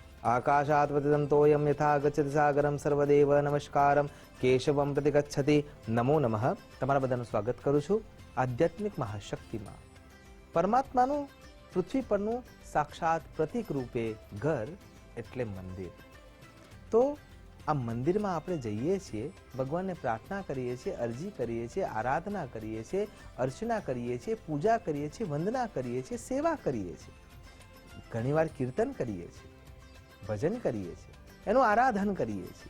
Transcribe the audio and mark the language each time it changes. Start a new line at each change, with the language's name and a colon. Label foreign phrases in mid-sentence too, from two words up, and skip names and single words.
Sanskrit: आकाशात् पतितं तोयं यथा गच्छति सागरं सर्वदेव नमस्कारम केशवम प्रति गच्छति नमो नमः।
Gujarati: તમારા બધાનું સ્વાગત કરું છું આધ્યાત્મિક મહાશક્તિમાં। પરમાત્માનું પૃથ્વી પરનું સાક્ષાત પ્રતીક રૂપે ઘર એટલે મંદિર। તો આ મંદિરમાં આપણે જઈએ છીએ, ભગવાનને પ્રાર્થના કરીએ છીએ, અરજી કરીએ છીએ, આરાધના કરીએ છીએ, અર્ચના કરીએ છીએ, પૂજા કરીએ છીએ, વંદના કરીએ છીએ, સેવા કરીએ છીએ, ઘણીવાર કીર્તન કરીએ છીએ, ભજન કરીએ છીએ, એનું આરાધન કરીએ છીએ।